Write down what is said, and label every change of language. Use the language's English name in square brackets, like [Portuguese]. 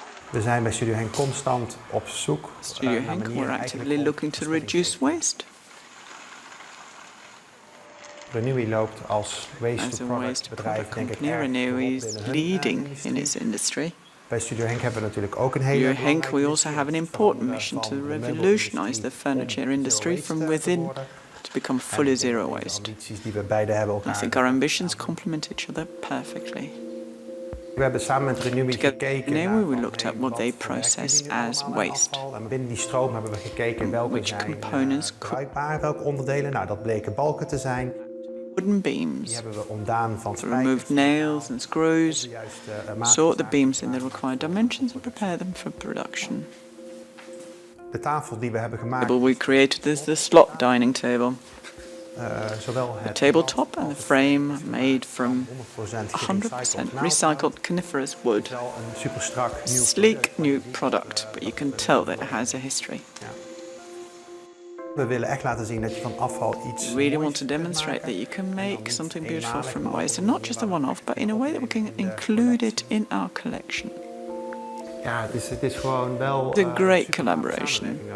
[Dutch] We zijn bij Studio Henk constant op zoek [English] Studio Henk, we're actively looking to reduce waste. [Dutch] Renewy loopt als waste-to-product bedrijf, denk ik, [English] Renewy is leading in its industry. [Dutch] Bij Studio Henk hebben we natuurlijk ook een hele [English] Studio Henk, we also have an important mission to revolutionize the furniture industry from within to become fully zero waste. I think our ambitions complement each other perfectly. [Dutch] We hebben samen met Renewy gekeken naar [English] we looked at what they process as waste. [Dutch] En binnen die stroom hebben we gekeken welke zijn bruikbaar, welke onderdelen. Nou, dat bleken balken te zijn. [English] Wooden beams. [Dutch] Die hebben we ontdaan van [English] removed nails and screws, sort the beams in the required dimensions and prepare them for production. [Dutch] De tafel die we hebben gemaakt. [English] We created the slot dining table. The The tabletop and the frame made from 100% recycled coniferous wood. Sleek new product, but you can tell that it has a history. [Dutch] We willen echt laten zien dat je van afval iets. [English] We really want to demonstrate that you can make something beautiful from waste, and not just a one-off, but in a way that we can include it in our collection. [Dutch] Ja, het is gewoon wel. [English] The great collaboration.